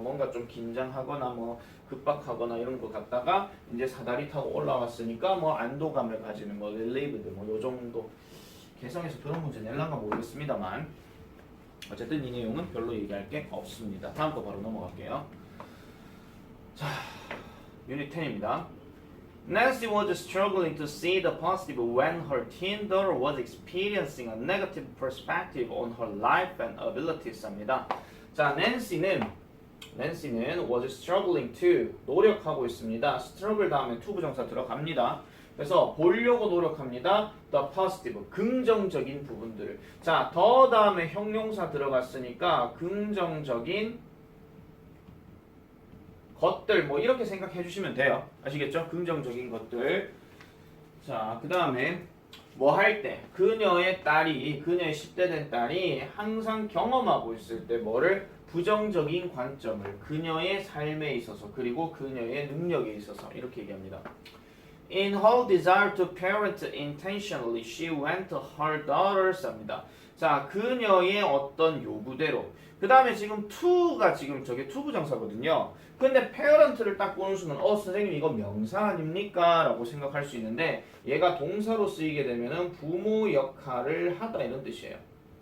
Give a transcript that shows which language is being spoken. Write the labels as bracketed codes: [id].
[ko] 뭔가 좀 긴장하거나 뭐 급박하거나 이런 것 같다가 이제 사다리 타고 올라왔으니까 뭐 안도감을 가지는 뭐 relieved 뭐 요 정도. 개성에서 그런 문제 낼란가 모르겠습니다만 어쨌든 이 내용은 별로 얘기할 게 없습니다. 다음 거 바로 넘어갈게요. 자, 유닛 10입니다. [en] Nancy was struggling to see the positive when her teen daughter was experiencing a negative perspective on her life and abilities [ko] 합니다. 자, Nancy는 [en] was struggling to [ko] 노력하고 있습니다. struggle 다음에 to 부정사 들어갑니다. 그래서 보려고 노력합니다. [en] The positive [ko] 긍정적인 부분들을. 자, 더 다음에 형용사 들어갔으니까 긍정적인 것들 뭐 이렇게 생각해 주시면 돼요. 아시겠죠? 긍정적인 것들. 자, 그 다음에 뭐 할 때 그녀의 10대 된 딸이 항상 경험하고 있을 때 뭐를 부정적인 관점을 그녀의 삶에 있어서 그리고 그녀의 능력에 있어서 이렇게 얘기합니다. [en] In her desire to parent intentionally, she went to her daughters [ko] 합니다. 자, 그녀의 어떤 요구대로. 그 다음에 지금 to가 지금 저게 to 부정사거든요. 근데 parent를 딱 보는 순간 선생님 이거 명사 아닙니까? 라고 생각할 수 있는데 얘가 동사로 쓰이게 되면은 부모 역할을 하다 이런 뜻이에요.